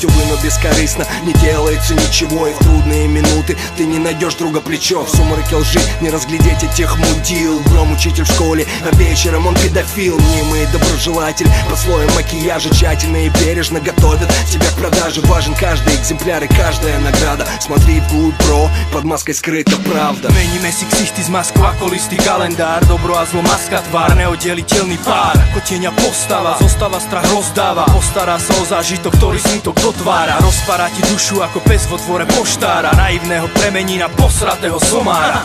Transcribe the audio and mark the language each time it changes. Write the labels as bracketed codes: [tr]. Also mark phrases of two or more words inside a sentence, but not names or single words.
[ru] Увы, но бескорыстно не делается ничего. И в трудные минуты ты не найдешь друга плечо. В сумраке лжи не разглядеть этих мудил. Гром учитель в школе, а вечером он педофил. Мнимый доброжелатель под слоем макияжа тщательно и бережно готовят тебя к продаже. Важен каждый экземпляр и каждая награда. Смотри вглубь, бро, под маской [sk] skrytá pravda. Meníme si ksichty z masku ako listý kalendár. Dobro a zlo, maska, tvár, neoddeliteľný pár. Ako tieňa postava, zostáva strach rozdáva. Postará sa o zážitok, ktorý smutok dotvára. Rozpára ti dušu ako pes vo tvore poštára. Naivného premení na posratého somára.